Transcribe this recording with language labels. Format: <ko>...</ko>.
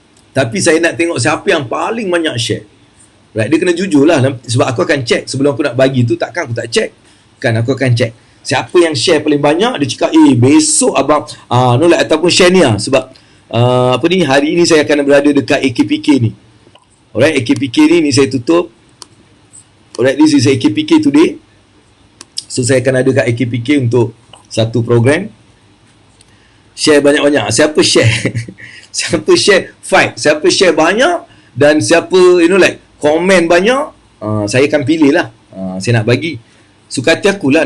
<ms>Tapi saya nak tengok siapa yang paling banyak share. Right, dia kena jujur lah. Sebab aku akan check sebelum aku nak bagi tu, takkan aku tak check. Kan aku akan check siapa yang share paling banyak. Dia cakap besok abang nolak ataupun share ni lah. Sebab apa ni, hari ni saya akan berada dekat AKPK ni. Alright, AKPK ni saya tutup.</ms> <en>Alright, this is AKPK today.</en> <ms>So saya akan ada kat AKPK untuk satu program. Share banyak-banyak. Siapa share siapa share fight, siapa share banyak, dan siapa komen banyak, saya akan pilih lah. Saya nak bagi suka hati aku lah.</ms>